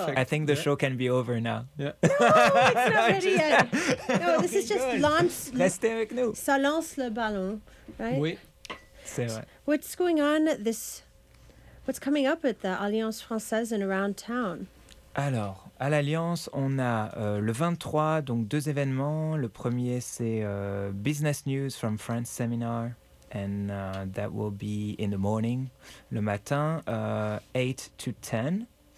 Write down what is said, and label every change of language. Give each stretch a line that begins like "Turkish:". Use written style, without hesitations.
English: Perfect. I think the show can be over now. Yeah. No, it's not ready yet. No, this is just launch.
French: Restez avec nous. Ça lance le ballon, right? Oui, c'est vrai.
English: What's going on what's coming up at the Alliance Française and around town?
French: Alors, à l'Alliance, on a le 23, donc deux événements. Le premier, c'est Business News from France Seminar.
English: And that will be in the morning,
French: le matin,
English: 8 to 10.